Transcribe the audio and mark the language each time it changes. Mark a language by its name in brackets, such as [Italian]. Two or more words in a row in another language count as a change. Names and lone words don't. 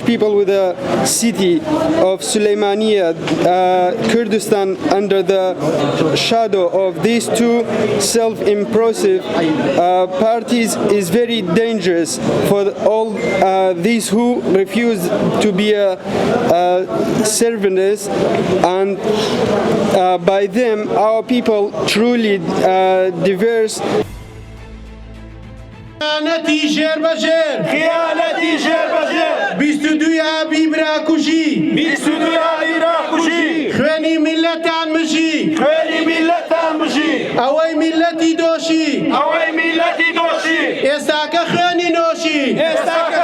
[English] people with the city of Suleymaniya, Kurdistan, under the shadow of these two self-impressive parties is very dangerous for all these who refuse to be servants, and by them our people truly diverse. [Central Kurdish] خیانەتی ژێر بەژێر خیانەتی ژێر بەژێر 22 ئابی براکوژی 22 ئابی براکوژی خوێنی میلەتان مژی خوێنی میلەتان مژی ئەوەی میلەتی دۆشی ئەوەی میلەتی دۆشی ئێستاکە خوێنی نۆشی ئێستاکە